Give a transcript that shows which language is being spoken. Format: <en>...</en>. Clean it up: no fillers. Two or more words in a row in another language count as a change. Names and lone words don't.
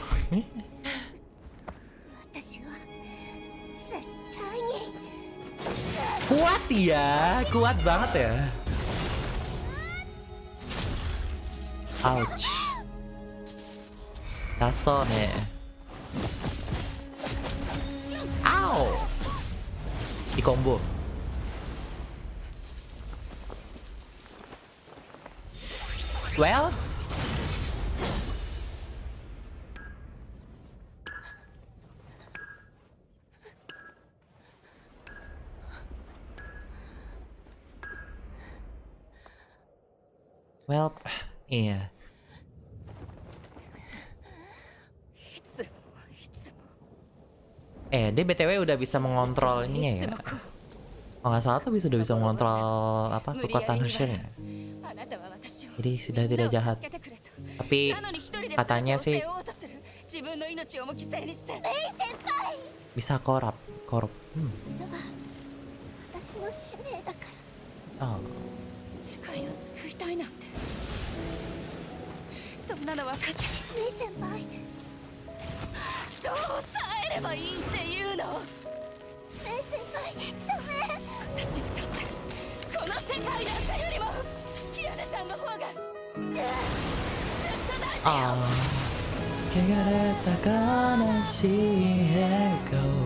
<id>Kuat ya, kuat banget ya.</id> <en>Ouch.</en> <id>Taso nih. Ow. Di combo. Well.</id> <en>Well,</en> <id>iya. Dia BTW udah bisa mengontrol ini ya. Kalau nggak salah tuh udah bisa mengontrol apa kekuatan Hershey-nya. Jadi sudah tidak jahat. Tapi katanya sih bisa korup. Oh.</id> <ja>そんなの分かってるメイ先輩どう耐えればいいっていうのメイ先輩ダメ私にとってこの世界なんかよりもキアナちゃんの方がずっと大事よ汚れた悲しい笑顔</ja>